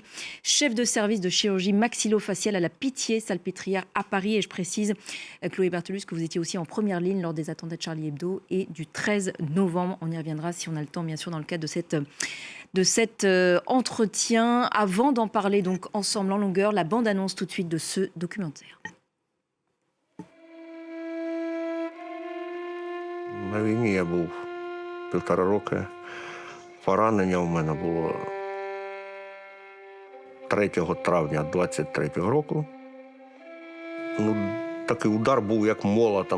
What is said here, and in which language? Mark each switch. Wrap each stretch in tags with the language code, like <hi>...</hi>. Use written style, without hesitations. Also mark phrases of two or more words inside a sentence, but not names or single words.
<fr>Chef de service de chirurgie maxillofaciale à la Pitié-Salpêtrière à Paris. Et je précise, Chloé Bertolus, que vous étiez aussi en première ligne lors des attentats de Charlie Hebdo et du 13 novembre. On y reviendra si on a le temps, bien sûr, dans le cadre de cet entretien. Avant d'en parler donc ensemble en longueur, la bande-annonce tout de suite de ce documentaire.</fr> <uk>На війні я був 1,5 роки. Поранення в мене було 3 травня 23-го року. Такий удар був як молотом.</uk>